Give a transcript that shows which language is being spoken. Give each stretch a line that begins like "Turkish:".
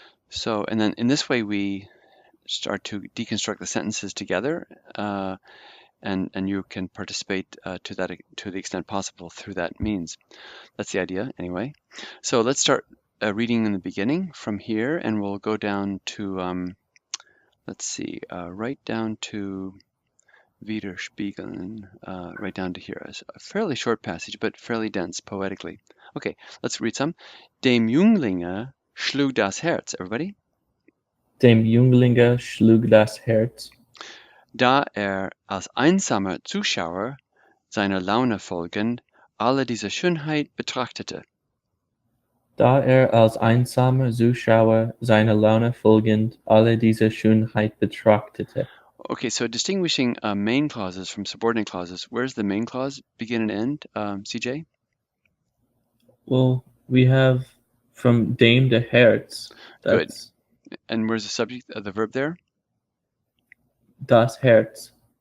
English: So, and then in this way we start to deconstruct the sentences together, and you can participate to the extent possible through that means. That's the idea, anyway. So let's start reading in the beginning from here, and we'll go down to, let's see, right down to Widerspiegeln, right down to here. It's a fairly short passage, but fairly dense poetically. Okay, let's read some.
German: Dem Junglinge schlug das Herz.
English: Everybody?
German: Dem Junglinge schlug das Herz, Da als einsamer Zuschauer seiner Laune folgend alle diese Schönheit betrachtete. da als einsamer Zuschauer seiner Laune folgend alle diese Schönheit betrachtete.
English: Okay, so distinguishing main clauses from subordinate clauses, where's the main clause begin and end, CJ? Well, we have from dem to Herz. That's Good. And where's the subject of the verb there?
German: das Herz.